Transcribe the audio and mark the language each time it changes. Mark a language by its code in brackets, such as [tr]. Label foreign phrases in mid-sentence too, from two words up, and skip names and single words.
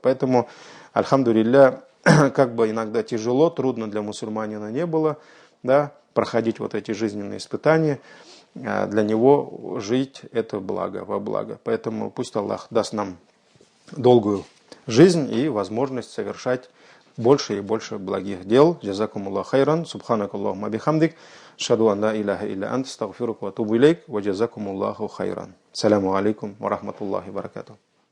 [ru] Поэтому, альхамдулилля, как бы иногда тяжело, трудно для мусульманина не было, да, проходить вот эти жизненные испытания, для него жить это благо, во благо. Поэтому пусть Аллах даст нам долгую жизнь и возможность совершать больше и больше благих дел. [ar] جزاكم الله خيرا. سبحانك اللهم بحمدك. أشهد أن لا إله إلا أنت. أستغفرك وأتوب إليك. وجزاكم الله خيرا. سلام عليكم ورحمة الله وبركاته.